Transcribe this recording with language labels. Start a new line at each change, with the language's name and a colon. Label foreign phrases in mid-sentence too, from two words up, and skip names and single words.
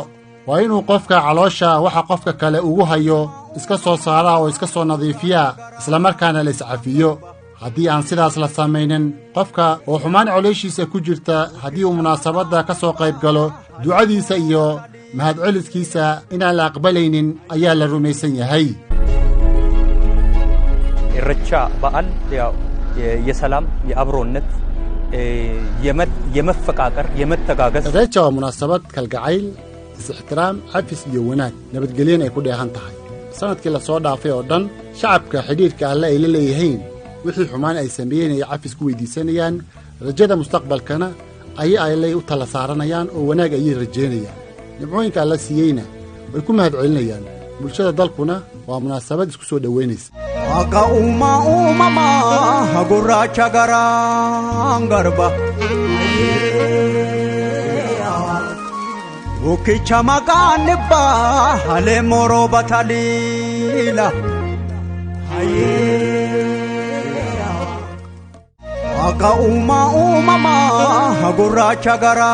Somali: waa inuu qofka caloosha waxa qofka kale ugu hayo iska soo saara oo iska soo nadiifiya isla markaana la iscafiyo. haddii aan sidaas la samaynin qofka oo xumaan calooshiisa ku jirta haddii uu munaasabadda ka soo qayb galo ducadiisa iyo mahadceliskiisa inaan la aqbalaynin ayaa la rumaysan yahay.
Amharic: ኢሬቻ በዓል ያው የሰላም የአብሮነት የመፈቃቀር የመተጋገዝ
Somali: irreecha waa munaasabad kalgacayl is-ixtiraam cafis iyo wanaag nabadgelyan ay ku dheehan tahay. sanadkii la soo dhaafay oo dhan shacabka xidhiirka alle ay la leeyihiin wixii xumaan ay sameeyeen ay cafis ku weydiisanayaan. rajada mustaqbalkana ay u tala saaranayaan oo wanaag ayay rajeynayaan. nimcooyinka alla siiyeyna way ku mahadcelinayaan. bulshada dalkuna waa munaasabad isku soo dhoweynaysa.
Oromo: Akka uumamaa gurraacha garaan garba Bukkicha maqaan dhibbaa halee moroo bataliila Akka uumamaa gurraacha garaan